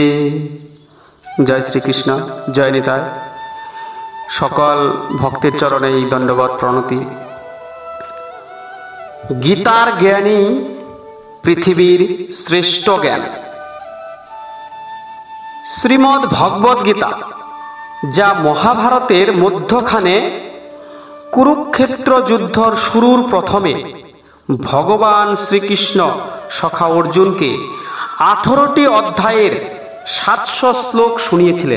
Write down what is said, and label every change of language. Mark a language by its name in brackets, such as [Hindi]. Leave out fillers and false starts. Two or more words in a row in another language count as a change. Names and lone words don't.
[Bangla] জয় শ্রী কৃষ্ণ, জয় নিতায়। সকল ভক্তের চরণে দণ্ডবত প্রণতি। গীতার জ্ঞানী পৃথিবীর শ্রেষ্ঠ জ্ঞান। श्रीमद् भगवद गीता যা মহাভারতের মধ্যখানে কুরুক্ষেত্র যুদ্ধর শুরুর প্রথমে ভগবান শ্রীকৃষ্ণ সখা অর্জুনকে 18টি অধ্যায়ের 700 শ্লোক শুনিয়েছিলেন।